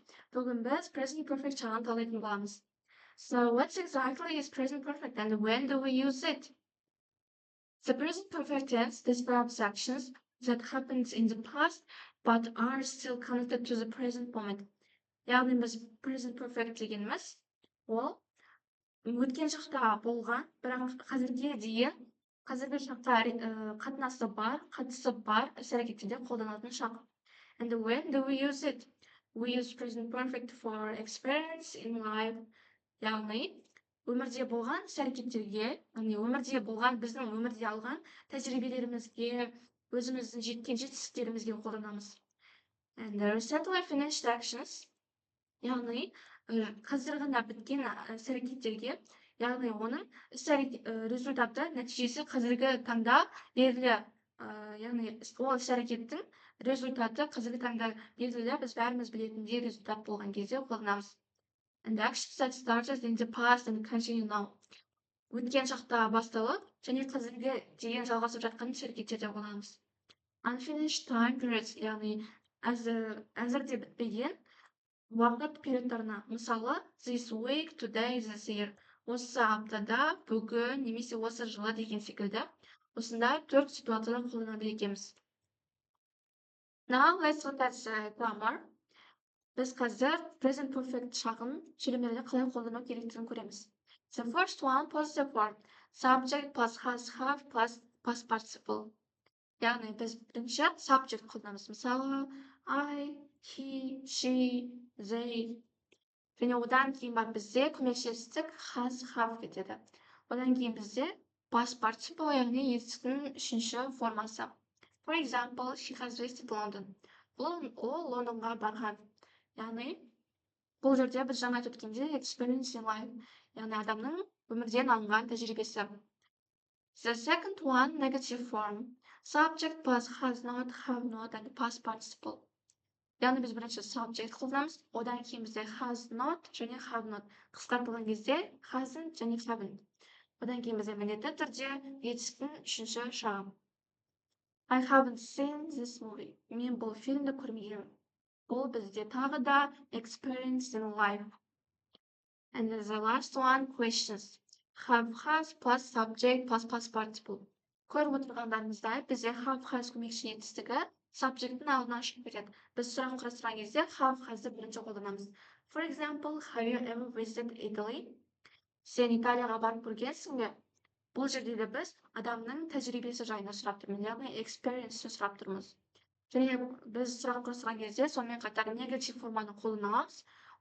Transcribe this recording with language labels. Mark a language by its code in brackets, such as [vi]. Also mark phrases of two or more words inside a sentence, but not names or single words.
[kk] Бүгін біз [en] present perfect [kk] шағын талайтын боламыз. [en] So what exactly is present perfect and when do we use it? The present perfect tense describes actions that happened in the past but are still connected to the present moment. [kk] Яғни біз [en] present perfect [kk] дегеніміз ол өткен шақта болған, бірақ қазірге дейін қазіргі шаққа қатысы бар іс-әрекеттерде қолданатын шақ. [en] And when do we use it? We use present perfect for experience in life. [kk] Яғни, өмірде болған іс-әрекеттерге, өмірде болған біздің өмірде алған тәжірибелерімізге, өзіміздің жеткен жетістіктерімізге қолданамыз. [en] And the recently finished actions, [kk] яғни, қазір ғана біткен іс-әрекеттерге, яғни оның результаты, нәтижесі қазіргі таңда белгілі, яғни ол іс-әрекеттің результаты қазіргі таңда белгілі, біз бәріміз білетіндей результат болған кезде қолданамыз. [en] And actions that started in the past and continue now. [kk] Өткен шақта басталып, және қазіргі дейін жалғасып жатқан іс-әрекеттерде қолданамыз. [en] Unfinished time periods, [kk] яғни әзірде бітпеген уақыт периодтарына, мысалы, [en] this week, today, this year. [kk] Осы аптада, бүгін, немесе осы жылы деген секілді, осындай 4 ситуацияда қолданады екенбіз. [en] Now let's look at the grammar. [kk] Біз қазір [en] present perfect [kk] шағын желімдерде қалай қолдану керектігін көреміз. [en] The first one, positive form. Subject plus has, have plus past participle. [kk] Яғни біз бірінші subject қолданамыз. Мысалы, [en] I, he, she, they. [kk] Және одан кейін бар бізде көмекшестік [en] has, have [kk] кетеді. Одан кейін бізде [en] past participle, [kk] яғни етістіктің үшінші формасы. [en] For example, she has visited London. [kk] Ол Лондонға барған. Яғни, бұл жерде біз жаңа айтып өткенде [en] experience in life, [kk] яғни адамның өмірден алынған тәжірибесі. [en] The second one, negative form. Subject plus has not, have not, and past participle. [kk] Яғни біз бірінші subject қолданамыз, одан кейін бізде [en] has not [kk] және [en] have not. [kk] Қысқартылған кезде hasn't және haven't. Одан кейін бізде міндетті түрде етістіктің үшінші шағы. [en] I haven't seen this movie. [kk] Мен бұл фильмді көрмегенмін. Бұл бізде тағы да [en] experience in life. And the last one, questions. Have, has plus subject plus past participle. [kk] Көріп отырғандарыңыздай, бізде [en] have, has [kk] көмекші етістігі subject'ің алдына шығып кетеді. Біз сұрақ құрастырған кезде [en] have, has'ды [kk] бірінші қолданамыз. [en] For example, have you ever visited Italy? [kk] Сен Италияға барып көргенсің бе? Бұл жерде де біз адамның тәжірибесі жайында сұрап тұрмыз, яғни experience-ті сұрап тұрмыз. Және біз сұрақ қойған кезде сонымен қатар негатив форманы қолдана аламыз.